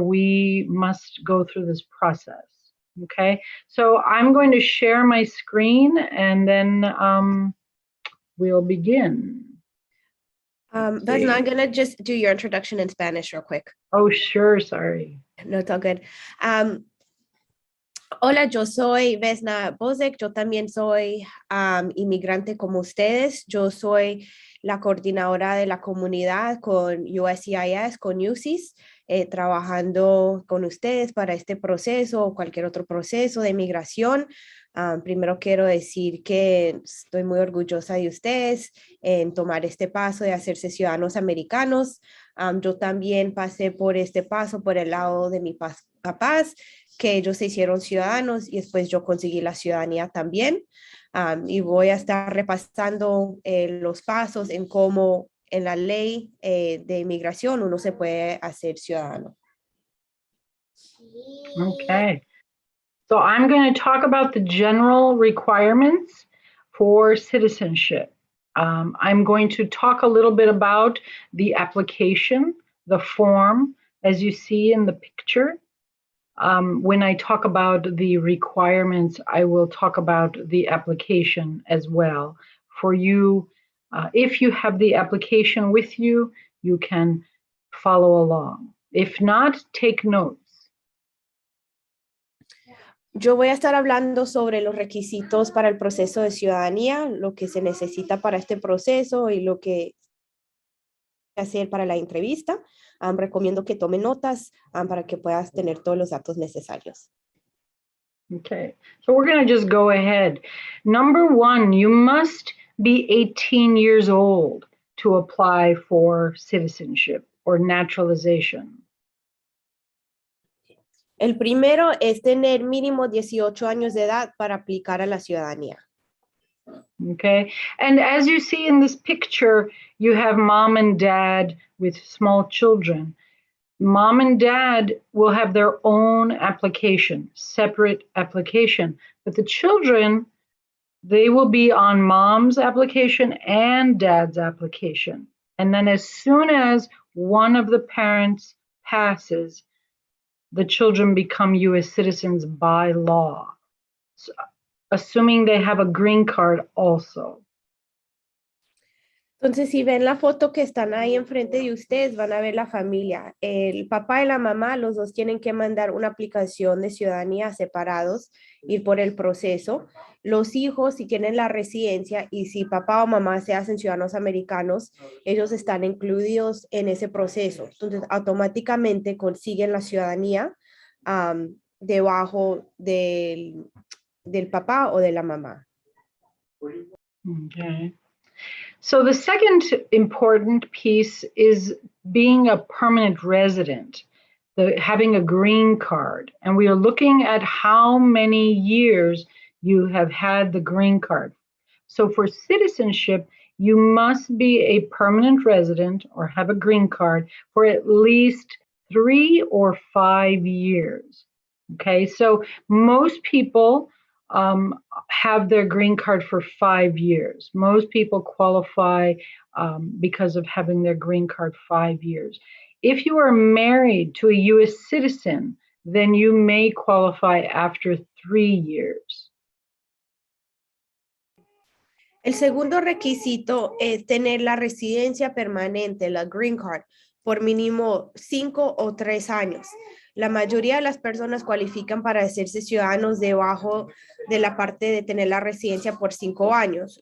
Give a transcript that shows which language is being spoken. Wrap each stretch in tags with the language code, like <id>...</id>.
<en>We must go through this process, okay? So I'm going to share my screen, and then we'll begin. Vesna, I'm gonna just do your introduction in Spanish real quick. Oh, sure, sorry. No, it's all good.</en> <es>Hola, yo soy Vesna Bozic, yo también soy inmigrante como ustedes. Yo soy la coordinadora de la comunidad con USCIS, con UScis, trabajando con ustedes para este proceso o cualquier otro proceso de migración. Primero quiero decir que estoy muy orgullosa de ustedes en tomar este paso de hacerse ciudadanos americanos. Yo también pasé por este paso por el lado de mis papás, que ellos se hicieron ciudadanos y después yo conseguí la ciudadanía también. Y voy a estar repasando los pasos en cómo en la ley de inmigración uno se puede hacer ciudadano.</es> <en>Okay. So I'm going to talk about the general requirements for citizenship. I'm going to talk a little bit about the application, the form, as you see in the picture. When I talk about the requirements, I will talk about the application as well. For you, if you have the application with you, you can follow along. If not, take notes.</en> <es>Yo voy a estar hablando sobre los requisitos para el proceso de ciudadanía, lo que se necesita para este proceso y lo que hacer para la entrevista. Recomiendo que tome notas para que puedas tener todos los datos necesarios.</es> <en>Okay, so we're going to just go ahead. Number one, you must be 18 years old to apply for citizenship or naturalization.</en> <es>El primero es tener mínimo 18 años de edad para aplicar a la ciudadanía.</es> <en>Okay, and as you see in this picture, you have mom and dad with small children. Mom and dad will have their own application, separate application, but the children, they will be on mom's application and dad's application. And then as soon as one of the parents passes, the children become US citizens by law, so, assuming they have a green card also.</en> <es>Entonces, si ven la foto que están ahí enfrente de ustedes, van a ver la familia. El papá y la mamá, los dos tienen que mandar una aplicación de ciudadanía separados, ir por el proceso. Los hijos, si tienen la residencia y si papá o mamá se hacen ciudadanos americanos, ellos están incluidos en ese proceso. Entonces, automáticamente consiguen la ciudadanía debajo del papá o de la mamá.</es> <en>Okay. So the second important piece is being a permanent resident, having a green card. And we are looking at how many years you have had the green card. So for citizenship, you must be a permanent resident or have a green card for at least 3 or 5 years. Okay, so most people have their green card for 5 years. Most people qualify because of having their green card 5 years. If you are married to a US citizen, then you may qualify after 3 years.</en> <es>El segundo requisito es tener la residencia permanente, la green card, por mínimo 5 o 3 años. La mayoría de las personas cualifican para hacerse ciudadanos debajo de la parte de tener la residencia por 5 años.</es>